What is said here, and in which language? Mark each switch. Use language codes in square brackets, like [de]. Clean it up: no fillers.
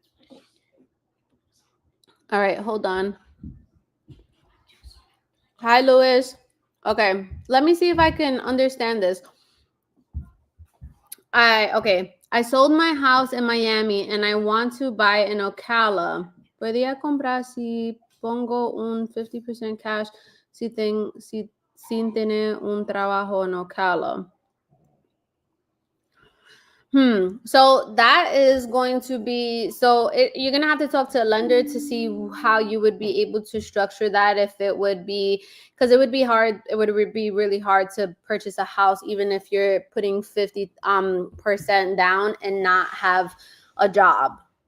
[en] All right, hold on. Hi, Louis. Okay, let me see if I can understand this. I sold my house in Miami and I want to buy in Ocala. [es] ¿Podría comprar si pongo un 50% cash sin tener un trabajo en Ocala? [en] So that is going to be, you're going to have to talk to a lender to see how you would be able to structure that. If it would be, because it would be hard, it would be really hard to purchase a house, even if you're putting 50% down and not have a job.